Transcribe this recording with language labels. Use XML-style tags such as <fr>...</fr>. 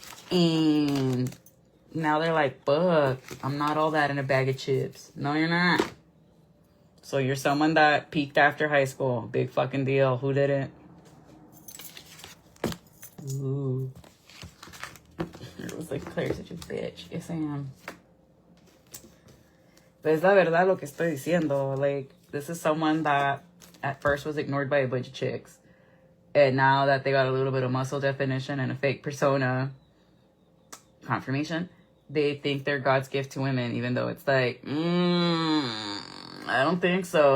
<en>And now they're like, fuck, I'm not all that in a bag of chips. No, you're not. So you're someone that peaked after high school. Big fucking deal. Who didn't? Ooh. It was like, Claire's such a bitch. Yes, I am.</en> <es>But es la verdad lo que estoy diciendo.</es> <en>Like, this is someone that at first was ignored by a bunch of chicks. And now that they got a little bit of muscle definition and a fake persona, confirmation, they think they're God's gift to women, even though it's like, I don't think so.</en>